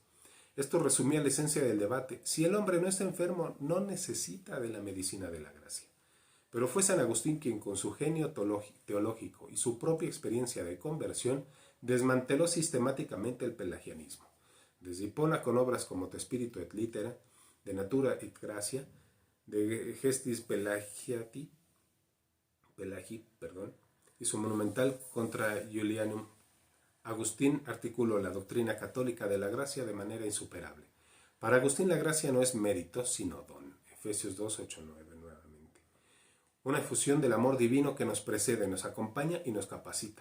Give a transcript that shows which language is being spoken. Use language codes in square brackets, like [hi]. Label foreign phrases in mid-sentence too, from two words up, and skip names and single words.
[es] Esto resumía la esencia del debate. Si el hombre no está enfermo, no necesita de la medicina de la gracia. Pero fue San Agustín quien, con su genio teológico y su propia experiencia de conversión, desmanteló sistemáticamente el pelagianismo. Desde Hipona, con obras como De Spiritu et Litera, De Natura et Gratia, de Gestis Pelagi, y su monumental Contra Julianum, Agustín articuló la doctrina católica de la gracia de manera insuperable. Para Agustín la gracia no es mérito, sino don. Efesios 2, 8, 9 nuevamente. Una efusión del amor divino que nos precede, nos acompaña y nos capacita.